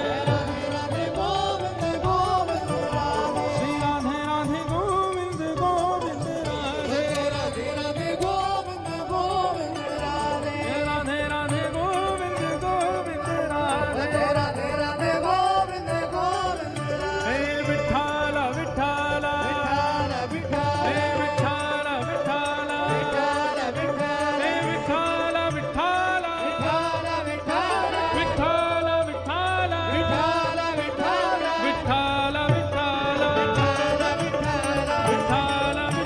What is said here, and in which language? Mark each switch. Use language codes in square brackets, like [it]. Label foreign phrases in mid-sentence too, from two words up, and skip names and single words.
[hi] राधे गोविंद गोविंद राधे श्री राधे राधे गोविंद गोविंद राधे राधे राधे गोविंद गोविंद राधे जय राधे राधे गोविंद गोविंद राधे राधे राधे गोविंद गोविंद राधे हे विठ्ठल विठ्ठल विठाल हे विठ्ठल विठ्ठल हे विठ्ठल विठ्ठल विठाल विठ्ठल विठ्ठल विठाल विठ्ठल विठ्ठल विठ्ठल हे